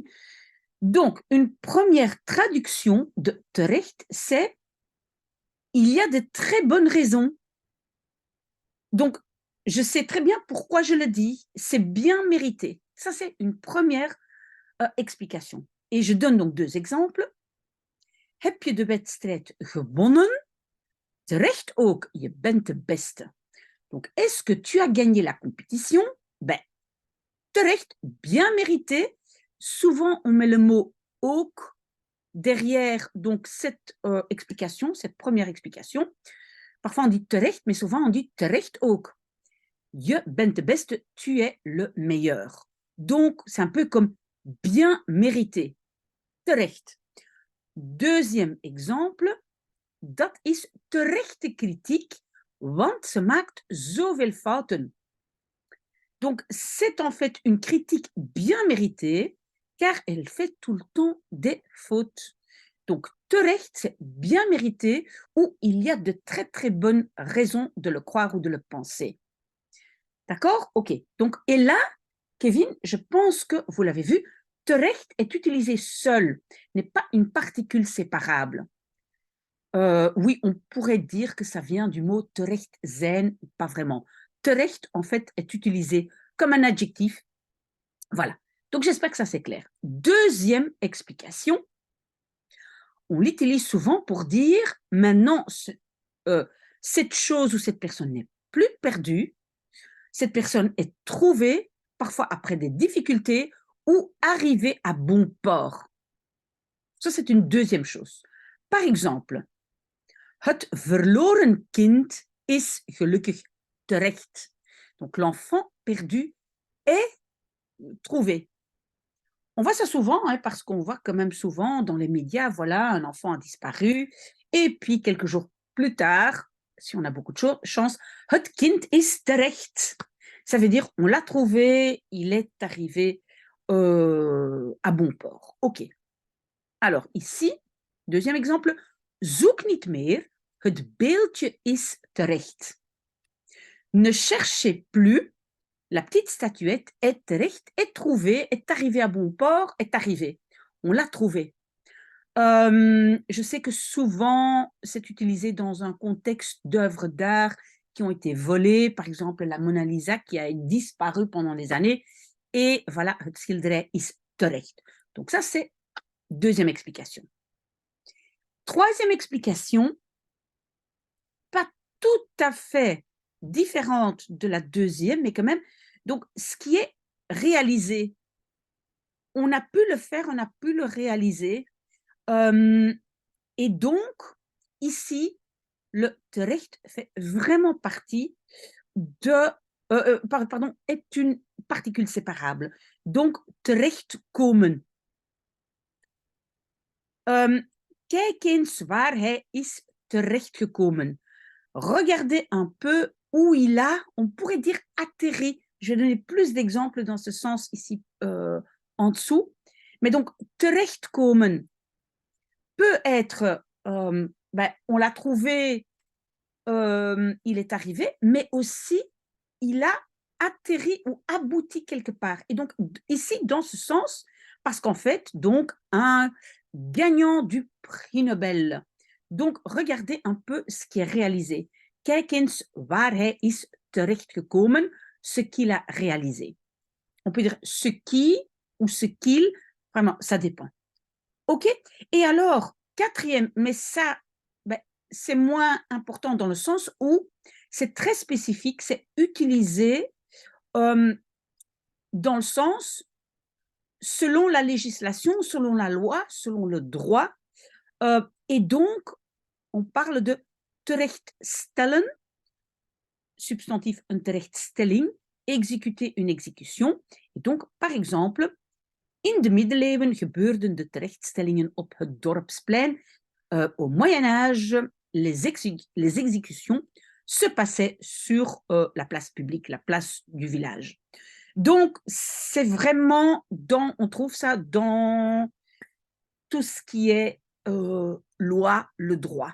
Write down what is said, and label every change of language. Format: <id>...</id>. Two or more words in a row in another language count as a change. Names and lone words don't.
<fr>Donc, une première traduction de terecht, c'est il y a de très bonnes raisons. Donc, je sais très bien pourquoi je le dis. C'est bien mérité. Ça, c'est une première explication. Et je donne donc deux exemples.</fr> <nl>Heb je de wedstrijd gewonnen? Terecht ook, je bent de beste.</nl> <fr>Donc, est-ce que tu as gagné la compétition? Ben, terecht, bien mérité. Souvent, on met le mot ook derrière donc cette explication, cette première explication. Parfois, on dit terecht, mais souvent, on dit</fr> <nl>terecht ook. Je bent de beste,</nl> <fr>tu es le meilleur. Donc, c'est un peu comme bien mérité. Terecht. Deuxième exemple,</fr> <nl>dat is terechte kritiek, want ze maakt zoveel fouten.</nl> <fr>Donc, c'est en fait une critique bien méritée, car elle fait tout le temps des fautes. Donc, terecht, c'est bien mérité, ou il y a de très très bonnes raisons de le croire ou de le penser. D'accord? OK. Donc, et là, Kevin, je pense que vous l'avez vu, terecht est utilisé seul, n'est pas une particule séparable. Oui, on pourrait dire que ça vient du mot</fr> <nl>terecht zijn,</nl> <fr>pas vraiment. Terecht, en fait, est utilisé comme un adjectif. Voilà. Donc, j'espère que ça c'est clair. Deuxième explication, on l'utilise souvent pour dire maintenant, cette chose ou cette personne n'est plus perdue, cette personne est trouvée, parfois après des difficultés, ou arrivée à bon port. Ça, c'est une deuxième chose. Par exemple,</fr> <nl>het verloren kind is gelukkig terecht.</nl> <fr>Donc, l'enfant perdu est trouvé. On voit ça souvent, hein, parce qu'on voit quand même souvent dans les médias, voilà, un enfant a disparu, et puis quelques jours plus tard, si on a beaucoup de chance,</fr> <nl>het kind is terecht.</nl> <fr>Ça veut dire on l'a trouvé, il est arrivé à bon port. OK. Alors ici, deuxième exemple,</fr> <nl>zoek niet meer, het beeldje is terecht.</nl> <fr>Ne cherchez plus, la petite statuette est terecht, est trouvée, est arrivée à bon port, est arrivée. On l'a trouvée. Je sais que souvent, c'est utilisé dans un contexte d'œuvres d'art qui ont été volées, par exemple la Mona Lisa qui a disparu pendant des années, et voilà,</fr> <nl>het schilderij is terecht.</nl> <fr>Donc ça, c'est deuxième explication. Troisième explication, pas tout à fait différente de la deuxième, mais quand même, donc ce qui est réalisé, on a pu le faire, on a pu le réaliser, et donc, ici, le terecht fait vraiment partie de, pardon, est une particule séparable. Donc, terechtkomen.</fr> <nl>Kijk eens waar hij is terechtgekomen.</nl> <fr>Regardez un peu où il a, on pourrait dire atterri. Je vais donner plus d'exemples dans ce sens ici en dessous. Mais donc, terechtkomen peut être, on l'a trouvé, il est arrivé, mais aussi il a atterri ou abouti quelque part. Et donc, ici, dans ce sens, parce qu'en fait, donc, un gagnant du prix Nobel. Donc, regardez un peu ce qui est réalisé.</fr> <nl>Kijk eens waar hij is terechtgekomen,</nl> <fr>ce qu'il a réalisé. On peut dire ce qui ou ce qu'il, vraiment, ça dépend. OK? Et alors, quatrième, mais ça, c'est moins important dans le sens où c'est très spécifique, c'est utilisé dans le sens selon la législation, selon la loi, selon le droit. Et donc, on parle de terechtstellen, substantif</fr> <nl>een terechtstelling,</nl> <fr>exécuter une exécution. Et donc, par exemple,</fr> <nl>in de middeleeuwen gebeurden de terechtstellingen op het dorpsplein.</nl> <fr>Au Moyen-Âge, les exécutions se passaient sur la place publique, la place du village. Donc, c'est vraiment on trouve ça dans tout ce qui est loi, le droit.</fr>